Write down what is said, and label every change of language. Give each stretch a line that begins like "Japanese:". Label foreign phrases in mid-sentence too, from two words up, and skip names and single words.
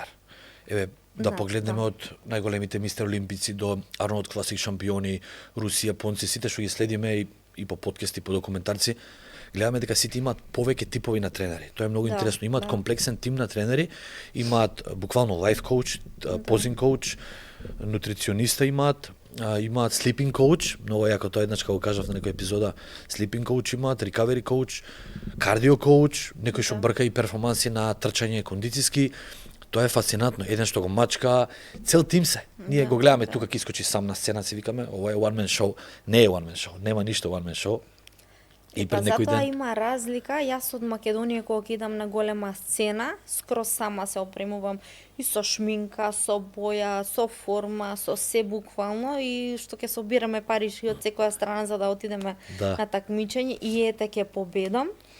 Macedonian: Еве да погледнеме од најголемите мистер олимпици до Арнолд Класик шампиони, Руси, Јапонци, сите што ги следиме и по подкасти, по документарци, гледаме дека сите имаат повеќе типови на тренери. Тоа е многу интересно. Имаат комплексен тим на тренери, имаат буквално
English: life coach, posing coach,
Macedonian: нутрициониста имаат
English: sleeping coach,
Macedonian: многу јако тоа еднаш како кажав на некој епизода,
English: sleeping coach
Macedonian: имаат,
English: recovery coach, cardio coach,
Macedonian: некој што брка и перформанси на трчање кондициски. Тоа е фасцинатно, еден што го мачка, цел тим се. Ние го гледаме тука ќе искочи сам на сцена, си викаме, ова е
English: one man show.
Macedonian: Не е
English: one man show,
Macedonian: нема ништо
English: one man show.
Macedonian: И па затоа има разлика, јас од Македонија кога ќе идам на голема сцена, скроз сама се опремувам и со шминка, со боја, со форма, со се буквално и што ќе собираме пари од секоја страна за да отидеме на такмичење и ете ќе победам.